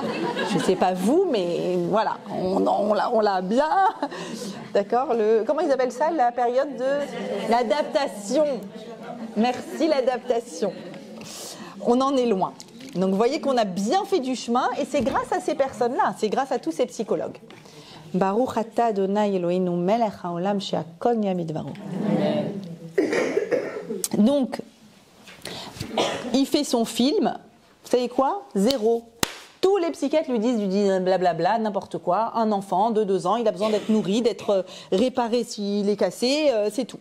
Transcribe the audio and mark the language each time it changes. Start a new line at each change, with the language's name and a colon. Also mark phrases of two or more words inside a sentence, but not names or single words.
French: Je ne sais pas vous, mais voilà, on l'a bien. D'accord? Comment ils appellent ça? La période de l'adaptation. Merci, l'adaptation. on en est loin. Donc vous voyez qu'on a bien fait du chemin et c'est grâce à ces personnes-là, c'est grâce à tous ces psychologues.
Hebrew: ברוך אתה ה׳ אלהינו מלך העולם שהכל נהיה בדברו.
French: Donc, il fait son film, vous savez quoi? 0. Tous les psychiatres lui disent blablabla, n'importe quoi. Un enfant de 2 ans, il a besoin d'être nourri, d'être réparé s'il est cassé, c'est tout.